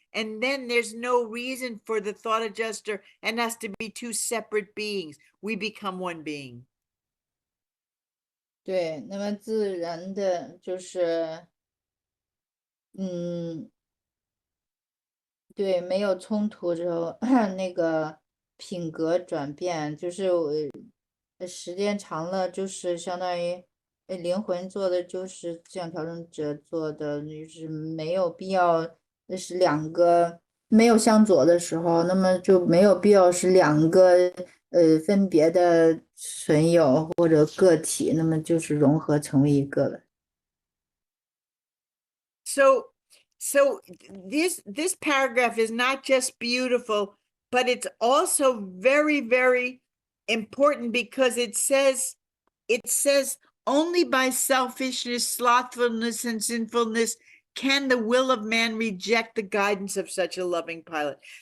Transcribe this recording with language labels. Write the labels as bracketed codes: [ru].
[en] And then there's no reason for the thought adjuster and us to be two separate beings. We become one being. [zh] 对，那么自然的就是，对，没有冲突之后，那个品格转变，就是时间长了，就是相当于灵魂做的，就是思想调整者做的，就是没有必要，那是两个没有向左的时候，那么就没有必要是两个分别的存有或者个体，那么就是融合成为一个了。 [en] So this paragraph is not just beautiful, but it's also very, very important because it says only by selfishness, slothfulness, and sinfulness can the will of man reject the guidance of such a loving pilot.